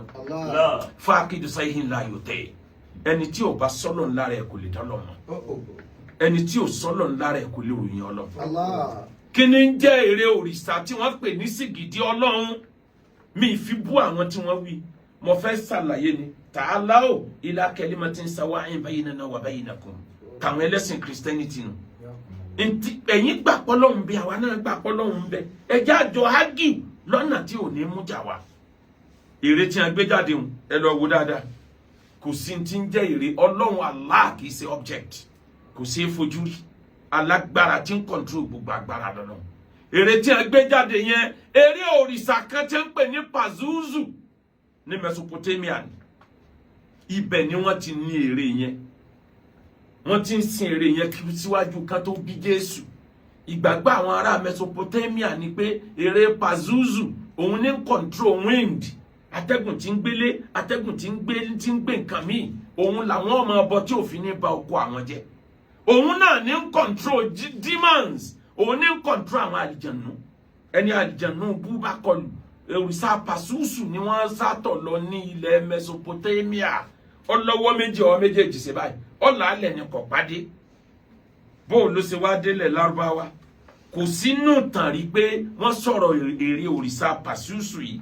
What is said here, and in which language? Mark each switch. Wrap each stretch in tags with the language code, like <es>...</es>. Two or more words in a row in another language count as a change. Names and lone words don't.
<yo>Fáàkìdù sáyìn ńlá yóò tẹ̀. Ẹni tí ò bá sọ́lọ̀ ńlá rẹ̀ kò lè dọ́lọ́ mọ́. Ẹni tí ò sọ́lọ̀ ńlá rẹ̀ kò lè ròyìn Ọlọ́run. Kí ni ń jẹ́ ère òrìṣà tí wọ́n pè ní sìgìdì Ọlọ́run? Mi fi bú àwọn tí wọ́n wí. Mo fẹ́ ṣàlàyé ni.</yo> <ar>تعالوا إلى كلمة سواء بيننا وبينكم.</ar> <yo>Tàwọn ẹlẹ́sìn Christianity nù. Ẹ̀yin gbà pé Ọlọ́run bí àwa náà gbà pé Ọlọ́run bẹ. Ẹ jẹ́ àjọ ágì lọ́nà tí ò ní mú jà wá. Ère tí a gbé jáde hùn ẹ lọ wo dáadáa. Kò sí tí ń jẹ́ ère Ọlọ́run Allah kì í ṣe object. Kò sí fojú rí. Alágbára tí ń control gbogbo agbára lọ́lọ́run. Ère tí a gbé jáde yẹn ère òrìṣà kan tí ń pè ní Pazuzu ní Mesopotamia ni. Ibẹ̀ ni wọ́n ti ní ère yẹn. Wọ́n ti ń sin ère yẹn kí síwájú kan tó bí Jésù. Ìgbàgbọ́ àwọn ará Mesopotamia ni pé ère Pazuzu òun ní</yo> <en>control wind.</en> <yo>Atẹ́gùn tí ń gbélé, atẹ́gùn tí ń gbé nǹkan míì. Òun làwọn ọmọ ọbọ tí òfin ní ba oko àwọn jẹ́. Òun náà ní</yo> <en>control demons.</en> <yo>Òun ní control àwọn àlìjànú. Ẹni àlìjànú bú bá kọlù. Òrìṣà Pazuzu ni wọ́n sátọ̀ lọ ní ilẹ̀ Mesopotamia. Ọlọ́wọ́ méjì ọwọ́ méjèèjì ṣe báyìí. Ọ̀làálẹ̀ ni kò pàdé. Bó ló ṣe wá délẹ̀ Lárúbáwá. Kò sínú tàn rí pé wọ́n sọ̀rọ̀ ère òrìṣà Pazuzu yìí.</yo>